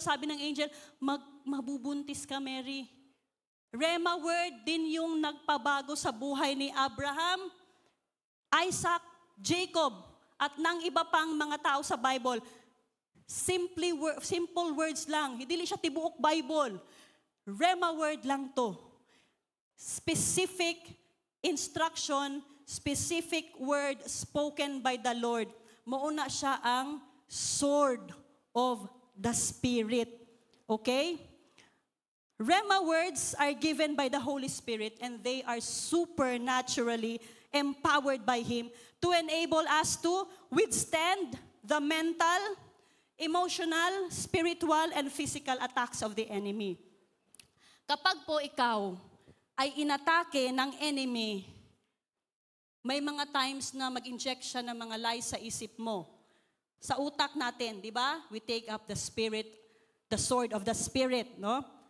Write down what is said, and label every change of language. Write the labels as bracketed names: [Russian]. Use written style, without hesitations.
[Filipino] Sabi ng angel, mabubuntis ka, Mary. Rhema word din yung nagpabago sa buhay ni Abraham. Isaac, Jacob, at ng iba pang mga tao sa Bible, simple words lang. Hindi siya tibuok Bible. Rema word lang to. [English] Specific instruction, specific word spoken by the Lord. [Cebuano] Mauna siya ang sword of the Spirit. [English] Okay? Rema words are given by the Holy Spirit and they are supernaturally empowered by Him to enable us to withstand the mental, emotional, spiritual, and physical attacks of the enemy. [Filipino] Kapag po ikaw ay inatake ng enemy, may mga times na mag-inject siya ng mga lies sa isip mo. Sa utak natin, di ba? [English] We take up the Spirit, the sword of the Spirit, no?